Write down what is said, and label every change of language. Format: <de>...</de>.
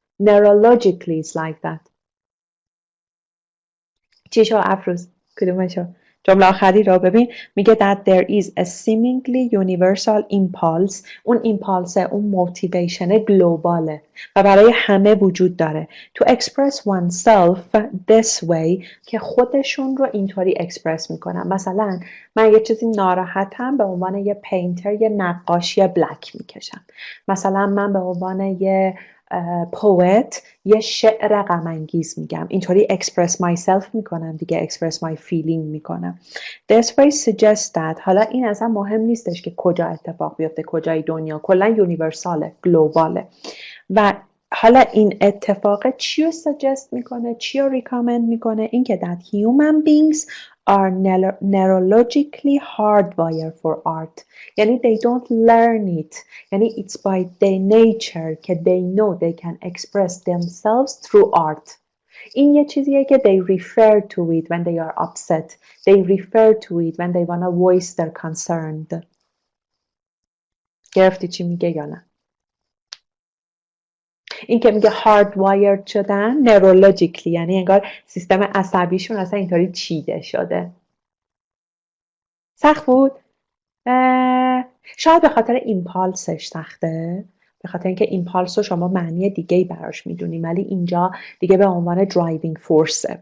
<en>Neurologically it's like that.</en> <fa>چی شو افروز؟ کدومشو؟ جمله آخری رو ببین میگه</fa> <en>that there is a seemingly universal impulse.</en> <fa>اون ایمپالسه اون موتیویشن گلوباله و برای همه وجود داره</fa> <en>to express oneself this way</en> <fa>که خودشون رو اینطوری اکسپرس میکنن. مثلا من یه چیزی ناراحتم به عنوان یه پینتر یه نقاشی بلک میکشم. مثلا من به عنوان یه پوئت یه شعر غم انگیز میگم. اینطوری</fa> <en>express myself</en> <fa>میکنم دیگه.</fa> <en>express my feeling میکنم. This way suggests that.</en> <fa>حالا این اصلا مهم نیستش که کجا اتفاق بیفته کجای دنیا. کلا یونیورساله گلوباله. و حالا این اتفاق چی رو suggest میکنه؟ چی رو recommend میکنه؟ این که</fa> <en>that human beings are neurologically hardwired for art. یعنی they don't learn it. یعنی it's by their nature که they know they can express themselves through art.</en> <fa>این یه چیزیه که</fa> <en>they refer to it when they are upset. They refer to it when they want to voice their concern.</en> <fa>گرفتی چی میگه یا نه؟ این که میگه hardwired شدن neurologically یعنی انگار سیستم عصبیشون اصلا اینطوری چیده شده. سخت بود؟ شاید به خاطر ایمپالسش سخته، به خاطر اینکه ایمپالس رو شما معنی دیگه‌ای براش میدونیم ولی اینجا دیگه به عنوان درایوینگ فورسه.</fa>